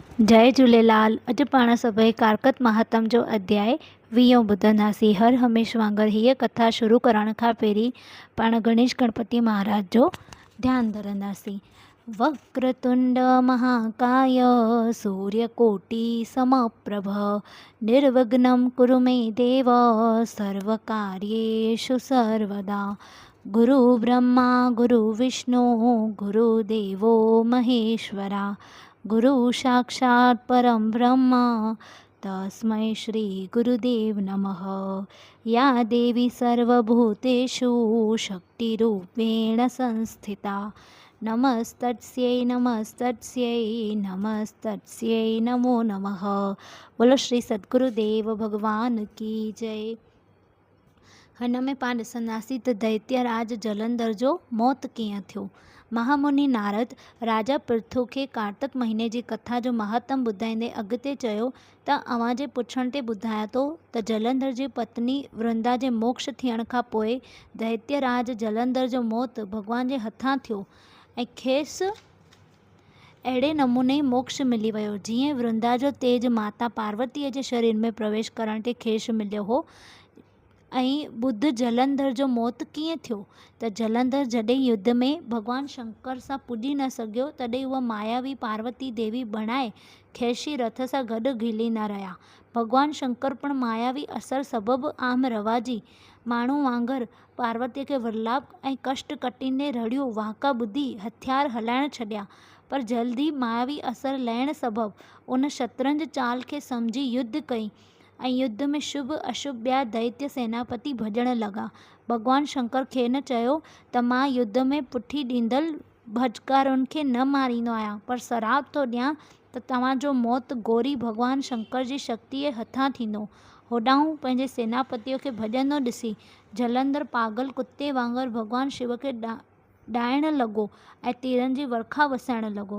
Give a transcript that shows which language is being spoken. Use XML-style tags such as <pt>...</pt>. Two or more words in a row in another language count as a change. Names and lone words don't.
<sd>जय झूलेलाल। अॼु पाण सभई कारकत महात्म जो अध्याय 20 ॿुधंदासीं। हर हमेश वांगुरु हीअ कथा शुरू करण खां पहिरीं पाण गणेश गणपति महाराज जो ध्यानु धरंदासीं।</sd> <sa>वक्रतुंड महाकाय सूर्यकोटि समप्रभ निर्विघ्नं कुरु मे देव सर्वकार्येषु सर्वदा। गुरु ब्रह्मा गुरु विष्णु गुरुदेवो महेश्वरा गुरु साक्षात् परम ब्रह्म तस्मै श्री गुरुदेव नमः। या देवी सर्वभूतेषु शक्तिरूपेण संस्थिता नमस्तस्यै नमस्तस्यै नमस्तस्यै नमो नमः।</sa> <hi>बोलो श्री सद्गुरुदेव भगवान की जय।</hi> <sd>हिन में पाण ॾिसंदासीं त दैत्यराज जलंधर जो मौत कीअं थियो। महामुनि नारद राजा पृथु खे कार्तिक महीने जी कथा जो महात्म ॿुधाईंदे अॻिते चयो त अव्हां जे पुछण ते ॿुधायां थो त जलंधर जी पत्नी वृंदा जे मोक्ष थियण खां पोइ दैत्यराज जलंधर जो मौत भॻवान जे हथां थियो ऐं खेसि अहिड़े नमूने ई मोक्ष मिली वियो जीअं वृंदा जो तेज माता पार्वतीअ जे शरीर में प्रवेश करण ते खेसि मिलियो हो। ऐं ॿुध जलंधर जो मौत कीअं थियो त जलंधर जॾहिं युद्ध में भॻवान शंकर सां पुॼी न सघियो तॾहिं उहा मायावी पार्वती देवी बणाए खेसि रथ सां गॾु घिली न रहिया। भॻवान शंकर पण मायावी असर सबबि आम रवाजी माण्हू वांगुरु पार्वतीअ खे विरलाप ऐं कष्ट कटींदे रड़ियूं वाका ॿुधी हथियार हलाइण छॾिया, पर जल्दी मायावी असर लहण सबबि उन शतरंज चाल खे सम्झी युद्ध कई ऐं युद्ध में शुभ अशुभ ॿिया दैत्य सेनापति भॼण लॻा। भॻवान शंकर खे न चयो त मां युद्ध में पुठी ॾींदल भजकारुनि खे न मारींदो आहियां, पर सराप थो ॾियां त तव्हांजो मौत गोरी भॻवान शंकर जी शक्तिअ हथां थींदो। होॾांहं पंहिंजे सेनापतिअ खे भॼंदो ॾिसी जलंधर पागल कुते वांगुरु भॻवान शिव खे ॾाइण लॻो ऐं तीरनि जी वर्खा वसाइण लॻो।</sd>